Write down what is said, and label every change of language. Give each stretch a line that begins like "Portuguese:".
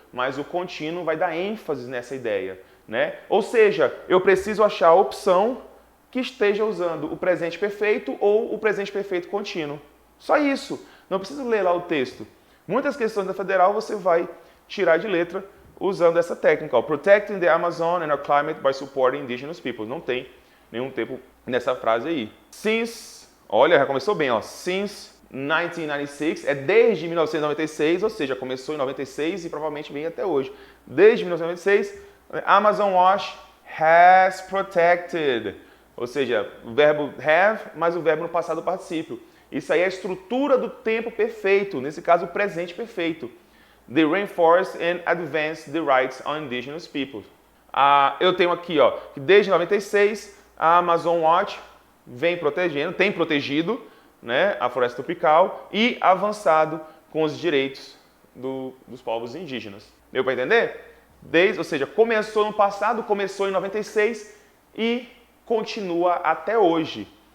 Portuguese: Mas o contínuo vai dar ênfase nessa ideia, né? Ou seja, eu preciso achar a opção que esteja usando o presente perfeito ou o presente perfeito contínuo. Só isso. Não precisa ler lá o texto. Muitas questões da Federal você vai tirar de letra usando essa técnica. Ó.
English: Protecting the Amazon and our climate by supporting indigenous peoples.
Portuguese: Não tem nenhum tempo nessa frase aí. Since, olha, já começou bem, ó. Since 1996, é desde 1996, ou seja, começou em 96 e provavelmente vem até hoje. Desde 1996,
English: Amazon Watch has protected.
Portuguese: Ou seja, o verbo have, mas o verbo no passado particípio. Isso aí é a estrutura do tempo perfeito, nesse caso o presente perfeito.
English: The rainforest and advance the rights on indigenous peoples.
Portuguese: Eu tenho aqui, ó, que desde 96 a Amazon Watch vem protegendo, tem protegido, né, a floresta tropical e avançado com os direitos dos povos indígenas. Deu para entender? Ou seja, começou no passado, começou em 96 e continua até hoje.